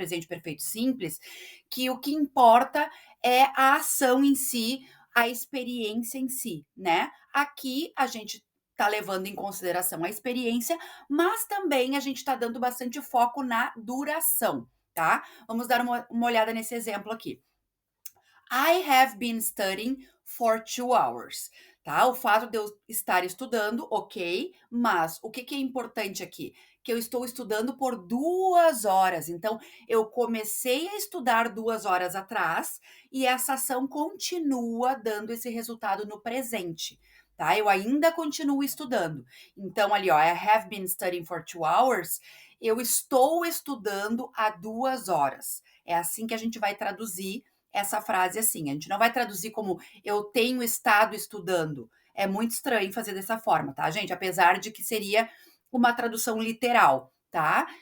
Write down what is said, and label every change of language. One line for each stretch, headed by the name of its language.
Portuguese: Presente perfeito simples, que o que importa é a ação em si, a experiência em si, né? Aqui a gente tá levando em consideração a experiência, mas também a gente tá dando bastante foco na duração, tá? Vamos dar uma olhada nesse exemplo aqui.
English: I have been studying for 2 hours.
Portuguese: Tá? O fato de eu estar estudando, ok, mas o que é importante aqui? Que eu estou estudando por 2 horas. Então, eu comecei a estudar 2 horas atrás e essa ação continua dando esse resultado no presente. Tá? Eu ainda continuo estudando. Então, ali, ó,
English: I have been studying for 2 hours.
Portuguese: Eu estou estudando há 2 horas. É assim que a gente vai traduzir essa frase assim. A gente não vai traduzir como eu tenho estado estudando. É muito estranho fazer dessa forma, tá, gente? Apesar de que seria uma tradução literal, tá?